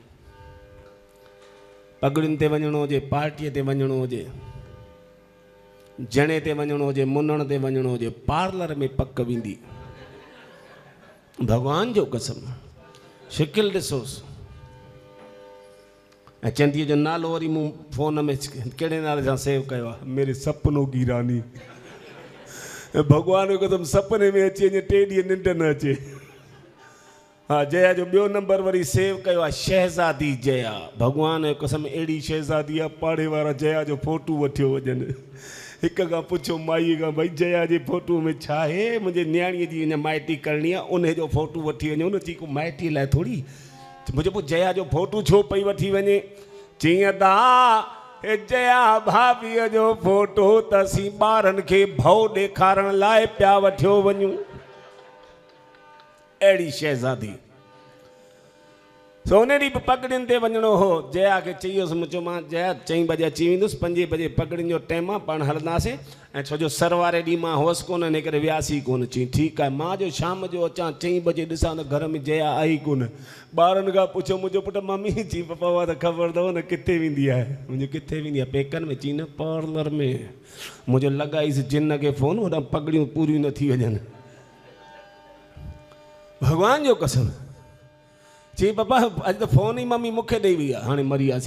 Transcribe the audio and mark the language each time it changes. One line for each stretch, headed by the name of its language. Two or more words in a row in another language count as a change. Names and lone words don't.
Sindhi: पगड़ियुनि ते वञिणो हुजे पार्टीअ ते वञिणो हुजे जणे ते वञिणो हुजे मुनण ते वञिणो हुजे पार्लर में पक वेंदी। भगवान जो कसम शिकिल ॾिसोसि ऐं चंदीअ जो नालो वरी मूं फोन में कहिड़े नाले सां सेव कयो आहे
Hindi: मेरे सपनो की रानी।
Sindhi: भगवान जो कसम सपने में अची वञे 3 ॾींहं निंड न अचे। हाँ जया जो ॿियो नंबर वरी सेव कयो आहे शहज़ादी जया। भगवान जो कसम अहिड़ी शहज़ादी आहे पाड़े वारा जया जो फोटू वठियो वञनि। हिक खां पुछो माईअ खां भई जया जे फोटू में छा आहे मुंहिंजे न्याणीअ जी अञा माइटी करणी आहे उन जो फोटू वठी वञो न। चई को माइटीअ लाइ थोरी मुंहिंजो पोइ जया जो फोटू छो पई वठी वञे। चईं दा हे जया भाभीअ जो फोटो त असीं ॿारनि खे भउ ॾेखारण लाइ पिया वठियो वञूं। अहिड़ी शहज़ादी सो उन ॾींहुं बि पगड़ियुनि ते वञिणो हो। जया खे चईसि मुंहिंजो मां जया 4 बजे अची वेंदुसि 5 बजे पगड़ियुनि जो टाइम आहे पाण हलंदासीं ऐं छो जो सर वारे ॾींहुं मां हुअसि कोन इन करे वियासीं कोन। चई ठीकु आहे मां जो शाम जो अचां 4 बजे ॾिसां त घर में जया आई कोन। ॿारनि खां पुछो मुंहिंजो पुटु मम्मी चई पप्पा उहा त ख़बर अथव न किथे वेंदी आहे। मुंहिंजो किथे वेंदी आहे पेकनि में। चई न पार्लर में। मुंहिंजो लॻाईसि जिन खे फ़ोन होॾां पगड़ियूं पूरियूं न थी वञनि। भगवान जो कसम चई पप्पा अॼु त फ़ोन ई मम्मी मूंखे ॾेई वई आहे हाणे मरी वियासीं।